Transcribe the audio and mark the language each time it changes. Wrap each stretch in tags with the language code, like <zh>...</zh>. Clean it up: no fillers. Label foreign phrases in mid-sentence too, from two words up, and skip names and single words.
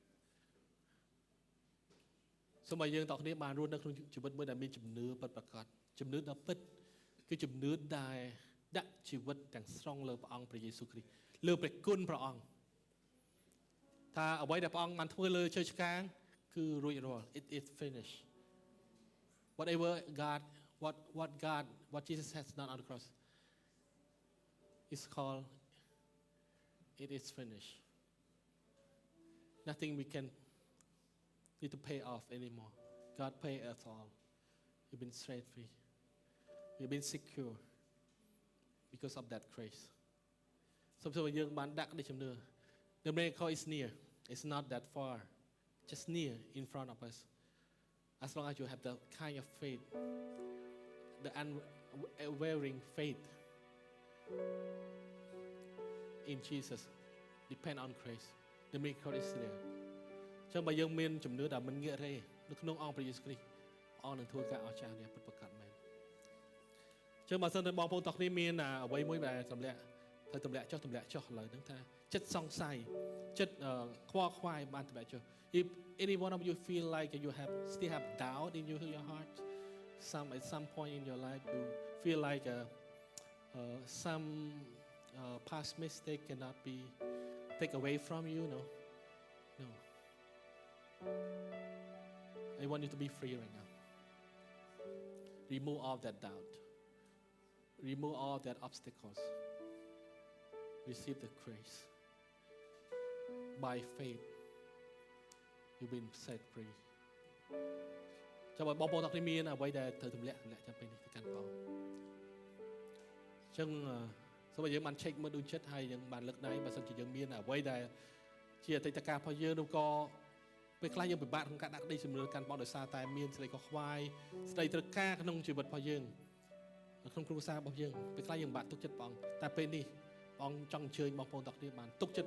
<km>សូមឲ្យយើងទាំងគ្នាបានរស់នៅក្នុងជីវិតមួយដែលមានជំនឿពិតប្រាកដជំនឿដ៏ពិតគឺជំនឿដែលដាក់ជីវិតទាំងស្រុងលើព្រះអង្គព្រះយេស៊ូវគ្រីស្ទលើព្រះគុណព្រះអង្គថាអ្វីដែលព្រះអង្គបានធ្វើលើឈើឆ្កាងគឺរួចរាល់</km> <en>it is finished whatever God what Jesus has done on the cross is called it is finished nothing we can need to pay off anymore God pay us all we've been set free we've been secure because of that grace</en> <km>សូមយើងបានដាក់ក្តីជំនឿ</km> <en>The miracle is near it's not that far just near in front of us. As long as you have the kind of faith, the unwavering faith in Jesus, depend on grace. The miracle is there.</en> <km>ចឹងបើយើងមានជំនឿដែលមិនងាករេនៅក្នុងអង្គព្រះយេស៊ូវគ្រីស្ទអង្គនឹងធ្វើការអស្ចារ្យនេះពិតប្រាកដមែនចឹង បើសិនតែបងប្អូនទាំងគ្នាមានអ្វីមួយដែលទម្លាក់ចុះឥឡូវហ្នឹងថាចិត្តសង្ស័យចិត្តខ្វល់ខ្វាយបានទម្លាក់ចុះ</km> <en>If any one of you feel like you still have doubt in your heart at some point in your life you feel like some past mistake cannot be taken away from you no I want you to be free right now. Remove all that doubt. Remove all that obstacles. Receive the grace. By faith, you've been set free.</en> <km>ចាំបងប្អូនទាំងគ្នាមានអ្វីដែលត្រូវទម្លាក់ចាំពេលនេះទៅកាន់ព្រះអង្គចឹងសូមឲ្យយើងបាន check មើលដូចចិត្តហើយយើងបានលើកដៃបើសិនជាយើងមានអ្វីដែលជាអតីតកាលរបស់យើងឬក៏ពេលខ្លះយើងពិបាកក្នុងការដាក់ក្តីជំនឿកាន់បងដោយសារតែមានស្ដីកខ្វាយស្ដីត្រូវការក្នុងជីវិតរបស់យើងក្នុងគ្រួសាររបស់យើងពេលខ្លះយើងពិបាកទុកចិត្តព្រះអង្គតែពេលនេះព្រះអង្គចង់អញ្ជើញបងប្អូនទាំងគ្នាបានទុកចិត្ត</km>